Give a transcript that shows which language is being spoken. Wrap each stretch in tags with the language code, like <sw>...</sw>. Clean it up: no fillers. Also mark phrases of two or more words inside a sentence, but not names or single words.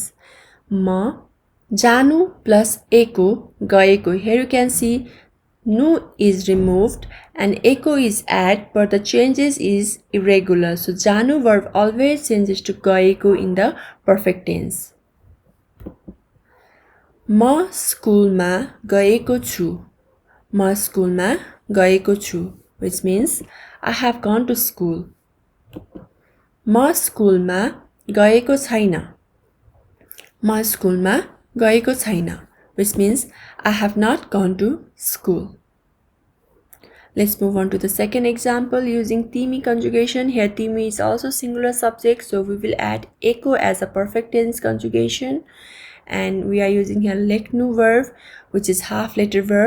<ne>Ma janu plus eko gaeko.</ne> <en>Here you can see nu is removed and eko is added, but the changes is irregular, so janu verb always changes to gaeko in the perfect tense.</en> <ne>Ma school ma gaeko chu. Ma school ma gaeko chu,</ne> <en>which means I have gone to school.</en> <ne>Ma school ma gaeko chaina. Ma school ma gaeko chaina,</ne> <en>which means I have not gone to school. Let's move on to the second example using timi conjugation. Here timi is also singular subject, so we will add eko as a perfect tense conjugation. And we are using here leknu verb, which is half letter verb.</en>